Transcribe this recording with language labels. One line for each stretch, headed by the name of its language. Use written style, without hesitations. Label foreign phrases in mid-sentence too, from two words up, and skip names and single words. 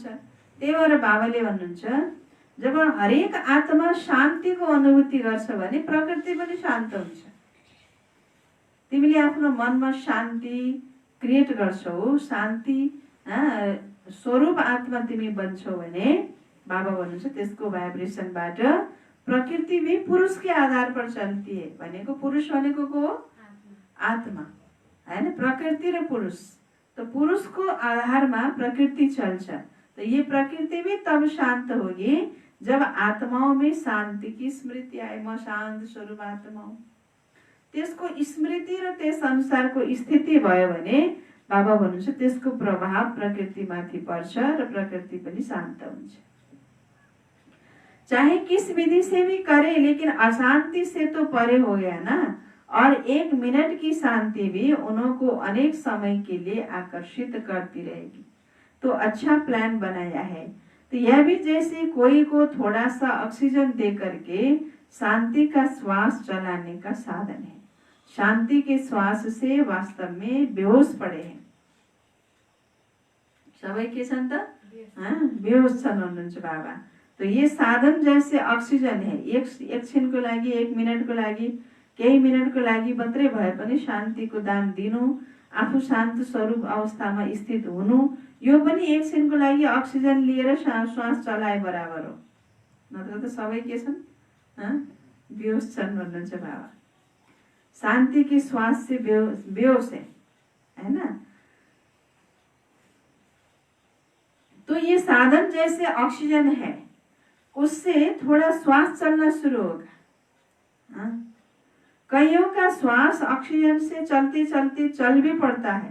Nepali: त्यही भएर बाबाले भन्नुहुन्छ जब हरेक आत्मा शान्तिको अनुभूति गर्छ भने प्रकृति पनि शान्त हुन्छ। तिमीले आफ्नो मनमा शान्ति क्रिएट गर्छौ, शान्ति स्वरूप आत्मा तिमी बन्छौ भने बाबा भन्नुहुन्छ त्यसको भाइब्रेसनबाट
Hindi: प्रकृति भी पुरुष के आधार पर चलती है।
Nepali: भनेको पुरुष भनेको को हो? आत्मा हैन, प्रकृति र पुरुष।
Hindi: तो पुरुष को आधार में प्रकृति चल्छ। तो ये प्रकृति भी तब शांत होगी जब आत्माओं में शांति की स्मृति आए। म शांत स्वरूप आत्मा हूँ,
Nepali: त्यसको स्मृति र त्यस अनुसारको स्थिति भयो भने बाबा भन्नुहुन्छ त्यसको प्रभाव प्रकृतिमाथि पर्छ र प्रकृति पनि शांत हुन्छ।
Hindi: चाहे किस विधि से भी करे लेकिन अशांति से तो परे हो गया ना। और 1 मिनट की शांति भी उनको अनेक समय के लिए आकर्षित करती रहेगी। तो अच्छा प्लान बनाया है। तो यह भी जैसे कोई को थोड़ा सा ऑक्सीजन दे करके शांति का श्वास चलाने का साधन है। शांति के श्वास से वास्तव में बेहोश पड़े हैं
Nepali: सबै के छन् त, बेहोश छन् भन्नुहुन्छ बाबा।
Hindi: तो ये साधन जैसे ऑक्सीजन है,
Nepali: एक क्षण को लागि, 1 मिनट को लागि, केही मिनट को लागि मात्रै भए पनि शान्ति को दान दिनु, आफू शान्त स्वरूप अवस्थामा स्थित हुनु, यो पनि 1 क्षण को लागि ऑक्सीजन लिएर श्वास चलाए बराबर हो। नत्र त सबै के छन्, बेहोश छन् भन्नुहुन्छ बाबा।
Hindi: शांति के श्वास से बेहोश है ना। तो ये साधन जैसे ऑक्सीजन है, उससे थोड़ा श्वास चलना शुरू होगा। कईयों का श्वास ऑक्सीजन से चलते चलते चल भी पड़ता है।